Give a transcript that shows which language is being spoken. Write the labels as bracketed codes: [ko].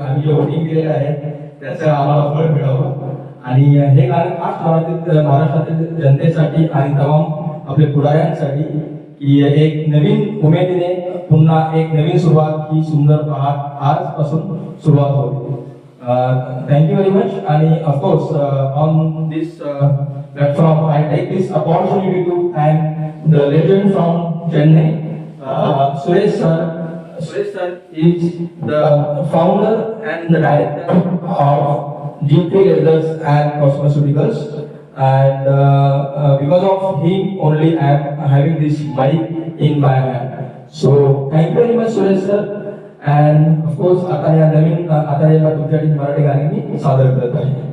[mr] आम्ही जे वोटिंग केलेलं आहे त्याचं आम्हाला फळ मिळावं आणि हे गाणं खास महाराष्ट्रातील जनतेसाठी आणि तमाम आपले पुढाऱ्यांसाठी की एक नवीन उमेदीने पुन्हा एक नवीन सुरुवात ही सुंदर पहाट आजपासून सुरुवात होते. [en] Thank you very much. And of course, on this platform, I take this opportunity to thank the legend from Chennai, Suresh sir. Suresh sir is the founder and the director of G3 Leathers and Cosmeceuticals, and because of him only I am having this mic in my hand. So thank you very much, Suresh sir. And of course, [mr] आता या तुमच्यासाठी मराठी गाणी मी सादर करत आहे.